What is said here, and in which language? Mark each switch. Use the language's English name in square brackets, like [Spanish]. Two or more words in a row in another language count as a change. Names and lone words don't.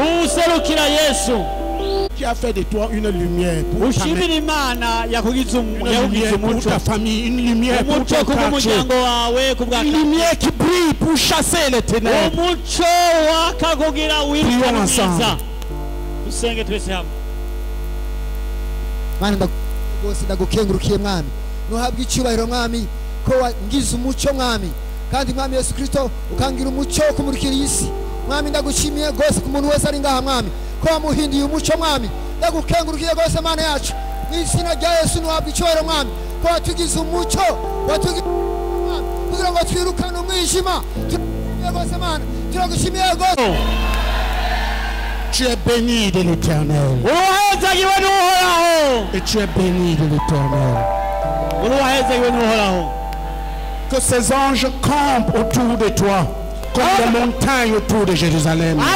[French] Qui a fait de toi une lumière pour ta maison, une lumière pour ta famille, une lumière pour ton quartier, une lumière qui brille pour chasser les ténèbres. Prions ensemble. [Kinyarwanda] Mana rwose ndagukengurukiye mwami nuhabwa icyubahiro mwami ko wangize umucyo mwami kandi mwami Yesu Kristo ukangira umucyo wo kumurikira isi mwami ndagushimiye rwose ku muntu wese ari ngaha mwami ko wamuhindiye umucyo mwami ndagukengurukiye rwose Mana yacu mu izina rya Yesu nuhabwa icyubahiro mwami ko watugize umucyo watugize mwami kugira ngo twirukane umwijima rwose Mana turagushimiye rwose. [French] Tu es béni de l'Éternel. Et tu es béni de l'Éternel. Que ces anges campent autour de toi, comme des montagnes autour de Jérusalem.